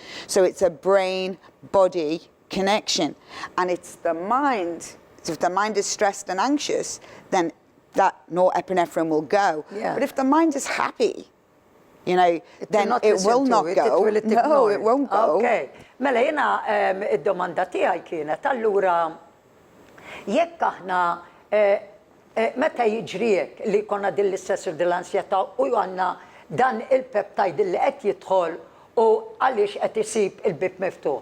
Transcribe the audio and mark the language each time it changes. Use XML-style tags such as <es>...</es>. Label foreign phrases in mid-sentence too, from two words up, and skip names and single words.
<en>So it's a brain-body connection. And it's the mind. So if the mind is stressed and anxious, then that norepinephrine will go. Yeah. But if the mind is happy, you know, then will it will not go. It will No, it won't go. Okay.</en> <mt>Mela jena id-domanda tiegħi kienet allura jekk aħna meta jiġri hekk li jkollna din l-istress u din l-ansjetà u għandna dan il-peptide li qed jidħol u għaliex qed isib il-bib miftuħ.</mt>